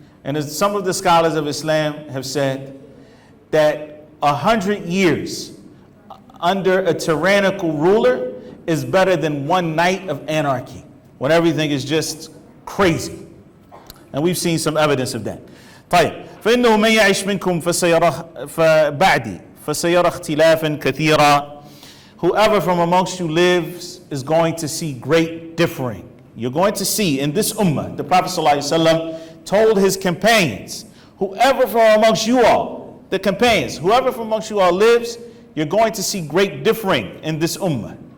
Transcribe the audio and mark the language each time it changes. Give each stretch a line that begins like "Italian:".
English: And as some of the scholars of Islam have said, that 100 years under a tyrannical ruler is better than one night of anarchy, when everything is just crazy. And we've seen some evidence of that.
Arabic: طيب, فإنه من يعيش منكم فبعدي فسيرى اختلافا كثيرا.
English: Whoever from amongst you lives is going to see great differing. You're going to see in this ummah, the Prophet ﷺ told his companions, whoever from amongst you all, the companions, whoever from amongst you all lives, you're going to see great differing in this ummah.